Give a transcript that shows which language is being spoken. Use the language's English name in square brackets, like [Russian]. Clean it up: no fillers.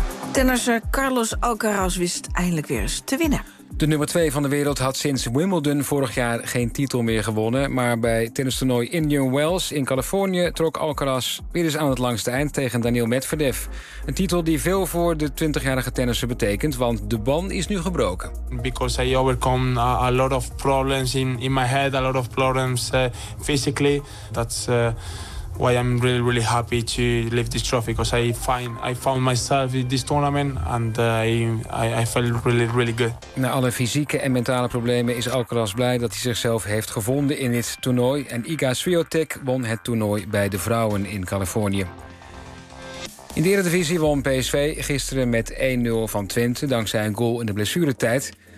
[Dutch] Tennisser Carlos Alcaraz wist eindelijk weer eens te winnen. De nummer 2 van de wereld had sinds Wimbledon vorig jaar geen titel meer gewonnen. Maar bij tennistoernooi Indian Wells in Californië trok Alcaraz weer eens aan het langste eind tegen Daniil Medvedev. Een titel die veel voor de 20-jarige tennisser betekent, want de ban is nu gebroken. [English] Because I overcome a lot of problems in my head, a lot of problems physically. That's why I'm really, really happy to lift this trophy. Because I found myself in this tournament and I felt really, really good. [Dutch] Na alle fysieke en mentale problemen is Alcaraz blij dat hij zichzelf heeft gevonden in dit toernooi. En Iga Swiatek won het toernooi bij de vrouwen in Californië. In de Eredivisie won PSV gisteren met 1-0 van Twente, dankzij een goal in de blessuretijd.